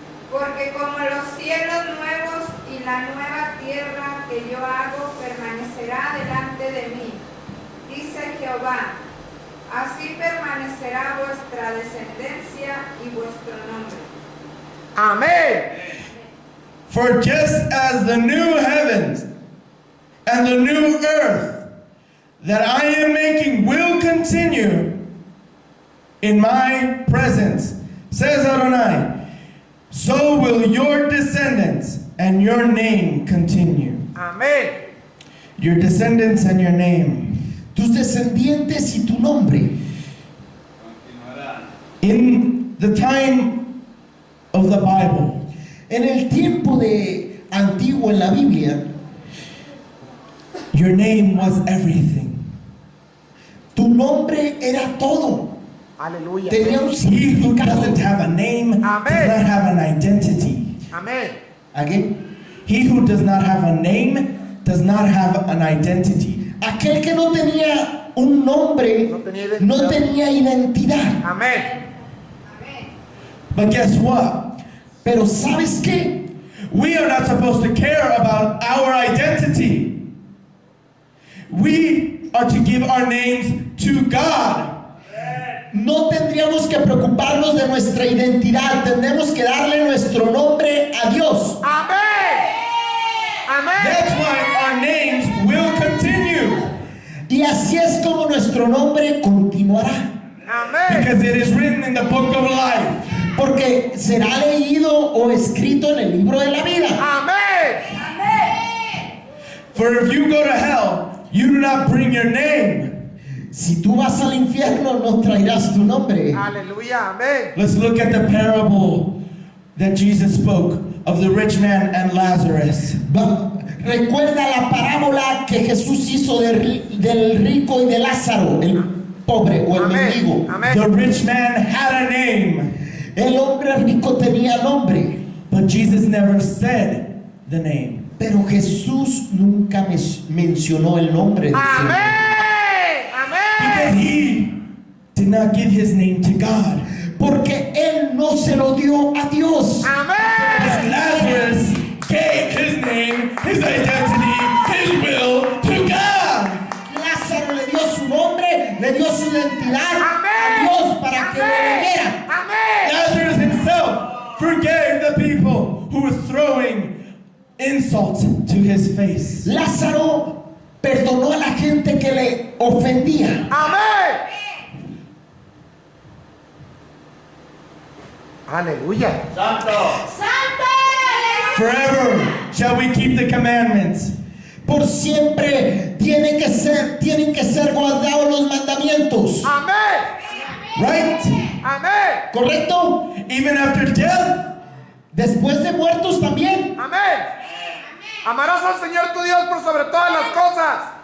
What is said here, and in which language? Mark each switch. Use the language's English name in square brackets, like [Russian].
[Spanish] Porque como los cielos nuevos y la nueva tierra que yo hago permanecerá delante de mí, dice Jehová, así permanecerá vuestra descendencia y vuestro nombre. Amén. [English] For just as the new heavens and the new earth that I am making will continue in my presence, says Adonai, so will your descendants and your name continue. [Spanish] Amén. [English] Your descendants and your name. [Spanish] Tus descendientes y tu nombre. [English] In the time of the Bible, [Spanish] En el tiempo de antiguo en la Biblia, [English] your name was everything. [Spanish] tu nombre era todo. Aleluya. Tenía un [English] He who [Spanish] significado. [English] doesn't have a name does [Spanish] Amen. [English] not have an identity. [Spanish] Amén. [English] Again. He who does not have a name does not have an identity. [Spanish] Aquel que no tenía un nombre No tenía identidad. no tenía identidad. Amén. Amén. [English] But guess what? [Spanish] Pero ¿sabes qué? [English] We are not supposed to care about our identity. We are to give our names to God. [Spanish] No tendríamos que preocuparnos de nuestra identidad. Tenemos que darle nuestro nombre a Dios. Amén. Amén. [English] That's why our names will continue. [Spanish] Y así es como nuestro nombre continuará. Amén. [English] Because it is written in the book of life. [Spanish] Porque será leído o escrito en el libro de la vida. Amén. Amén. [English] For if you go to hell, you do not bring your name. [Spanish] Si tú vas al infierno, no traerás tu nombre. Aleluya. Amén. [English] Let's look at the parable that Jesus spoke of the rich man and Lazarus. [Spanish] Recuerda la parábola que Jesús hizo del rico y de Lázaro, el pobre o el mendigo. Amén. [English] The rich man had a name, [Spanish] El hombre rico tenía nombre, [English] but Jesus never said the name. [Spanish] pero Jesús nunca mencionó el nombre de ese hombre. Amén. [English] Because [Spanish] Amén. [English] he did not give his name to God. [Spanish] Porque él no se lo dio a Dios. Amén. [English] Lazarus gave his name, his identity, his will to God. [Spanish] Lázaro le dio su nombre identidad a Amén. Dios para que lo Amén. vieran. Amén. [English] Lazarus himself forgave the people who were throwing insult to his face. [Spanish] Lázaro perdonó a la gente que le ofendía. Amén. Aleluya. ¡Santo! [English] Forever shall we keep the commandments. [Spanish] Por siempre tienen que ser guardados los mandamientos. Amén. [English] Right? [Spanish] Amén. ¿Correcto? [English] Even after death? [Spanish] Después de muertos también. Amén. Amarás al Señor tu Dios por sobre todas las cosas.